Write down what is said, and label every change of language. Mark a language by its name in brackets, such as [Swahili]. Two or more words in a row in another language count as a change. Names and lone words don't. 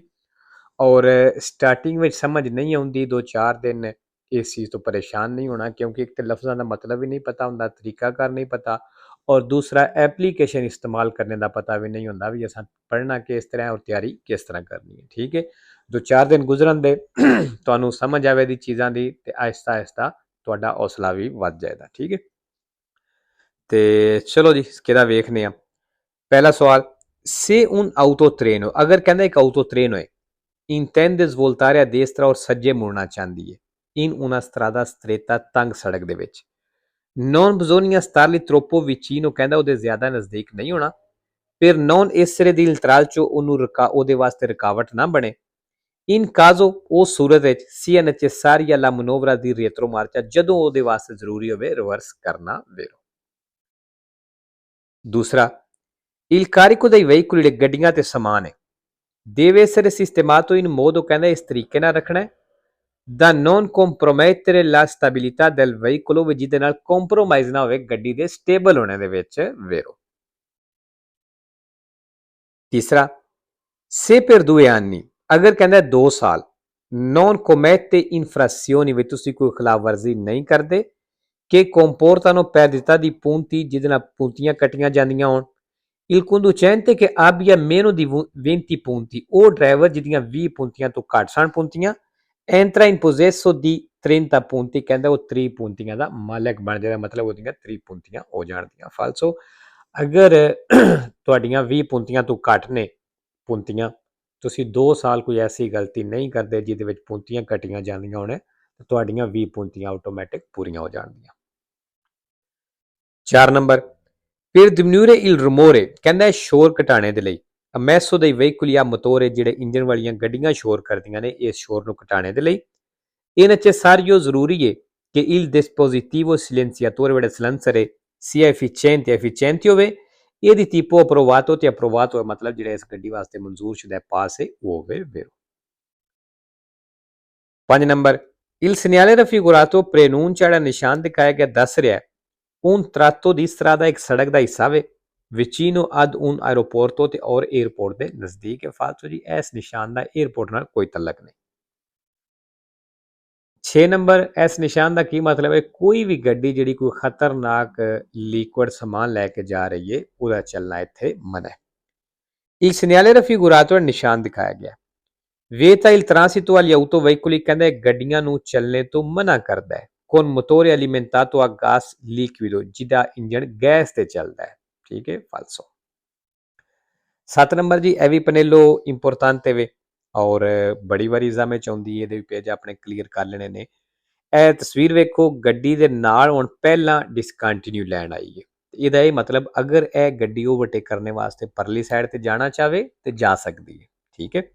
[Hindi] और स्टार्टिंग में समझ नहीं आती, 2-4 दिन इस चीज़ तो परेशान नहीं होना, क्योंकि एक तो लफ्ज़ों का मतलब ही नहीं पता होंदा, तरीकाकार नहीं पता, और दूसरा एप्लीकेशन इस्तेमाल करने का पता भी नहीं होंदा भी असां पढ़ना किस तरह और तैयारी किस तरह करनी है, ठीक है। [Punjabi] 2-4 ਦਿਨ ਗੁਜ਼ਰਨ ਦੇ ਤੁਹਾਨੂੰ ਸਮਝ ਆਵੇ ਦੀ ਚੀਜ਼ਾਂ ਦੀ ਤੇ ਆਹਿਸਤਾ ਆਹਿਸਤਾ ਤੁਹਾਡਾ ਹੌਸਲਾ ਭੀ ਵਧ ਜਾਏਗਾ, ਠੀਕ ਹੈ। ਤੋ ਚਲੋ ਜੀ ਕਿਹੜਾ ਵੇਖਣੇ ਆ। ਪਹਿਲਾ ਸਵਾਲ, ਸੇ [Italian] un autotreno, [Punjabi] ਅਗਰ ਕਹਿਣਾ ਏਕ autotreno ਹੈ, [Italian] intende svoltare a destra [Punjabi] ਔਰ ਸੱਜੇ ਮੁੜਨਾ ਚਾਹਤੀ ਹੈ [Italian] in una strada stretta [Punjabi] ਤੰਗ ਸੜਕ ਦੇ ਵਿੱਚ, [Italian] non bisogna starli troppo vicino, [Punjabi] कहंदा ਉਹਦੇ ਜ਼ਿਆਦਾ ਨਜ਼ਦੀਕ ਨਹੀਂ ਹੋਣਾ, [Italian] per non essere di intralcio, [Punjabi] ਉਹਦੇ ਵਾਸਤੇ ਰੁਕਾਵਟ ਨਾ ਬਣੇ, [Italian] in caso [Punjabi] ਉਹ ਸੂਰਤ ਵਿੱਚ [Italian] sia necessaria la manovra di retromarcia, [Punjabi] ਜਦੋਂ ਉਹਦੇ ਵਾਸਤੇ ਜ਼ਰੂਰੀ ਹੋਵੇ ਰਿਵਰਸ ਕਰਨਾ ਵੇਰੋ। ਦੂਸਰਾ, [Italian] il carico dei veicoli, [Punjabi] ਜਿਹੜੇ ਗੱਡੀਆਂ ਤੇ ਸਮਾਨ ਹੈ, [Italian] deve essere sistemato in modo, [Punjabi] ਕਹਿੰਦਾ ਇਸ ਤਰੀਕੇ ਨਾਲ ਰੱਖਣਾ ਹੈ, [Italian] da non compromettere la stabilità del veicolo, [Punjabi] ਵੀ ਜਿਹਦੇ ਨਾਲ ਕੰਪਰੋਮਾਈਜ਼ ਨਾ ਹੋਵੇ ਗੱਡੀ ਦੇ ਸਟੇਬਲ ਹੋਣੇ ਦੇ ਵਿੱਚ ਵੇਰੋ। ਤੀਸਰਾ, [Italian] se per 2 anni, [Punjabi] ਅਗਰ ਕਹਿੰਦਾ 2 ਸਾਲ, [Italian] non commette infrazioni, [Punjabi] ਵੀ ਤੁਸੀਂ ਕੋਈ ਖਿਲਾਫਵਰਜ਼ੀ ਨਹੀਂ ਕਰਦੇ, [Italian] che comportano perdita di punti, [Punjabi] ਜਿਹਦੇ ਨਾਲ puntiਆਂ ਕੱਟੀਆਂ ਜਾਂਦੀਆਂ ਹੋਣ, [Italian] il conducente che abbia meno di 20 punti, [Punjabi] ਉਹ ਡਰਾਈਵਰ ਜਿਹਦੀਆਂ 20 puntiਆਂ ਤੋਂ ਘੱਟ ਸਨ puntiਆਂ, [Italian] entra in possesso di 30 punti, [Punjabi] ਕਹਿੰਦਾ ਉਹ 30 puntiਆਂ ਦਾ ਮਾਲਕ ਬਣ ਜਾਏਗਾ, ਮਤਲਬ ਉਹਦੀਆਂ 30 puntiਆਂ ਹੋ ਜਾਣਗੀਆਂ। ਫਾਲਸੋ ਅਗਰ ਤੁਹਾਡੀਆਂ 20 puntiਆਂ ਤੋਂ ਘੱਟ ਨੇ puntiਆਂ, ਤੁਸੀਂ 2 ਸਾਲ ਕੋਈ ਐਸੀ ਗਲਤੀ ਨਹੀਂ ਕਰਦੇ ਜਿਹਦੇ ਵਿੱਚ puntiਆਂ ਕੱਟੀਆਂ ਜਾਂਦੀਆਂ ਹੋਣ, ਤਾਂ ਤੁਹਾਡੀਆਂ 20 puntiਆਂ ਆਟੋਮੈਟਿਕ ਪੂਰੀਆਂ ਹੋ ਜਾਣਗੀਆਂ। 4 ਨੰਬਰ, [Italian] per diminuire il rumore, [Punjabi] ਕਹਿੰਦਾ ਸ਼ੋਰ ਘਟਾਣੇ ਦੇ ਲਈ, [Italian] ammesso dei veicoli a motore, [Punjabi] ਜਿਹੜੇ ਇੰਜਨ ਵਾਲੀਆਂ ਗੱਡੀਆਂ ਸ਼ੋਰ ਕਰਦੀਆਂ ਨੇ, ਇਸ ਸ਼ੋਰ ਨੂੰ ਘਟਾਣੇ ਦੇ ਲਈ [Italian] è necessario, [Punjabi] ਜ਼ਰੂਰੀ ਹੈ ਕਿ [Italian] il dispositivo silenziatore, [Punjabi] ਜਿਹੜਾ silencer ਹੈ, [Italian] sia efficiente [Punjabi] ਹੋਵੇ, ਇਹਦੀ [Italian] tipo approvato, [Punjabi] ਤੇ approvato ਮਤਲਬ ਜਿਹੜਾ ਇਸ ਗੱਡੀ ਵਾਸਤੇ ਮਨਜ਼ੂਰ ਸ਼ੁਦਾ ਪਾਸ ਹੈ ਉਹ ਹੋਵੇ ਵੇਰੋ। 5 ਨੰਬਰ, [Italian] il segnale raffigurato preannuncia, [Punjabi] ਜਿਹੜਾ ਨਿਸ਼ਾਨ ਦਿਖਾਇਆ ਗਿਆ ਦੱਸ ਰਿਹਾ [Italian] un tratto di strada, [Punjabi] ਇੱਕ ਸੜਕ ਦਾ ਹਿੱਸਾ ਵੇ, [Italian] vicino ad un aeroporto, [Punjabi] ਤੇ ਔਰ 에어ਪੋਰਟ ਦੇ ਨਜ਼ਦੀਕ ਹੈ। ਫਾਲਤੂ ਜੀ ਇਸ ਨਿਸ਼ਾਨ ਦਾ 에어ਪੋਰਟ ਨਾਲ ਕੋਈ ਤਲਕ ਨਹੀਂ। 6 ਨੰਬਰ, ਇਸ ਨਿਸ਼ਾਨ ਦਾ ਕੀ ਮਤਲਬ ਹੈ, ਕੋਈ ਵੀ ਗੱਡੀ ਜਿਹੜੀ ਕੋਈ ਖਤਰਨਾਕ ਲਿਕੁਇਡ ਸਮਾਨ ਲੈ ਕੇ ਜਾ ਰਹੀ ਹੈ ਉਹਦਾ ਚੱਲਣਾ ਇੱਥੇ ਮਨਾ ਹੈ। [Italian] il segnale raffigurato, [Punjabi] ਨਿਸ਼ਾਨ ਦਿਖਾਇਆ ਗਿਆ, [Italian] vieta il transito agli autoveicoli, [Punjabi] ਕਹਿੰਦਾ ਗੱਡੀਆਂ ਨੂੰ ਚੱਲਣੇ ਤੋਂ ਮਨਾ ਕਰਦਾ ਹੈ, [Italian] con motore alimentato a gas liquido, [Punjabi] ਜਿਹਦਾ ਇੰਜਣ ਗੈਸ ਤੇ ਚੱਲਦਾ ਹੈ, ਠੀਕ ਹੈ। ਫਾਲਸੋ। 7 ਨੰਬਰ ਜੀ, ਇਹ ਵੀ ਪਨੇਲੋ ਇੰਪੋਰਟੈਂਟ ਵੇ ਔਰ ਬੜੀ ਵਾਰੀ ਐਗਜ਼ਾਮ ਵਿੱਚ ਆਉਂਦੀ ਹੈ, ਇਹਦੇ ਵੀ ਪੇਜ ਆਪਣੇ ਕਲੀਅਰ ਕਰ ਲੈਣੇ ਨੇ। ਇਹ ਤਸਵੀਰ ਵੇਖੋ, ਗੱਡੀ ਦੇ ਨਾਲ ਹੁਣ ਪਹਿਲਾਂ ਡਿਸਕੰਟੀਨਿਊ ਲੈਣ ਆਈ ਹੈ, ਇਹਦਾ ਇਹ ਮਤਲਬ ਅਗਰ ਇਹ ਗੱਡੀ ਓਵਰਟੇਕ ਕਰਨੇ ਵਾਸਤੇ ਪਰਲੀ ਸਾਈਡ ਤੇ ਜਾਣਾ ਚਾਹਵੇ ਤੇ ਜਾ ਸਕਦੀ ਹੈ, ਠੀਕ ਹੈ।